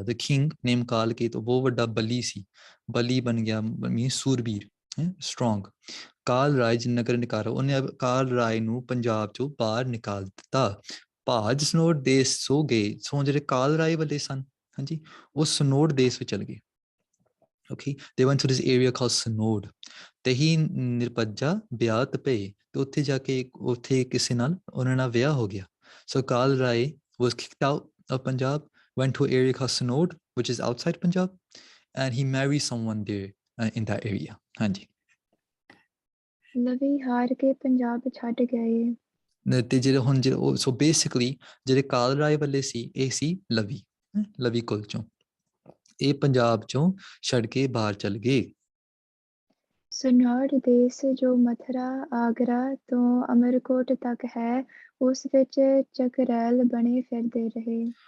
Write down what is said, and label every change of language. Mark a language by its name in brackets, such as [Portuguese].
[English] the king named [Punjabi] ਕਾਲ ਕੇਤ ਉਹ ਵੱਡਾ ਬਲੀ ਸੀ, ਬਲੀ ਬਣ ਗਿਆ ਮੀਨ ਸੂਰਬੀਰ, strong। ਕਾਲ ਰਾਏ ਜਿਨ ਨਗਰ ਨਿਕਾਰਾ, ਉਹਨੇ ਕਾਲ ਰਾਏ ਨੂੰ ਪੰਜਾਬ ਚੋਂ ਬਾਹਰ ਨਿਕਾਲ ਦਿੱਤਾ। ਭਾਜ ਸਨੋੜ ਦੇਸ਼ ਸੋ ਗਏ, ਸੋ ਜਿਹੜੇ ਕਾਲ ਰਾਏ ਵਾਲੇ ਸਨ, ਹਾਂਜੀ, ਉਹ ਸਨੋੜ ਦੇਸ਼ ਵਿੱਚ ਚਲ ਗਏ। [English] Okay, they went to this area called Sanod। [Punjabi] ਤੇ ਹੀ ਨਿਰਪੱਜਾ ਵਿਆਹ ਪਏ, ਤੇ ਉੱਥੇ ਜਾ ਕੇ ਉੱਥੇ ਕਿਸੇ ਨਾਲ ਉਹਨਾਂ ਨਾਲ ਵਿਆਹ ਹੋ ਗਿਆ। [English] So Kal Rai was kicked out of Punjab, went to an area called Sanod, which is outside Punjab, and he married someone there in that area। [Punjabi] ਹਾਂਜੀ। ਲਵੀ ਹਾਰ ਕੇ ਪੰਜਾਬ ਛੱਡ ਗਏ। ਤੇ ਜਿਹੜੇ ਹੁਣ ਜਿਹੜੇ ਸੋ ਬੇਸਿਕਲੀ ਜਿਹੜੇ ਕਾਲ ਰਾਏ ਵਾਲੇ ਸੀ ਇਹ ਸੀ ਲਵੀ, ਲਵੀ ਕੁਲ ਚੋਂ, ਇਹ ਪੰਜਾਬ ਚੋਂ ਛੱਡ ਕੇ ਬਾਹਰ ਚਲ ਗਏ। ਸਨੌੜ ਦੇਸ਼ ਜੋ ਮਥੁਰਾ ਆਗਰਾ ਤੋਂ ਅਮਰਕੋਟ ਤੱਕ ਹੈ ਉਸ ਵਿੱਚ ਚਕਰੈਲ ਬਣੇ ਫਿਰਦੇ ਰਹੇ।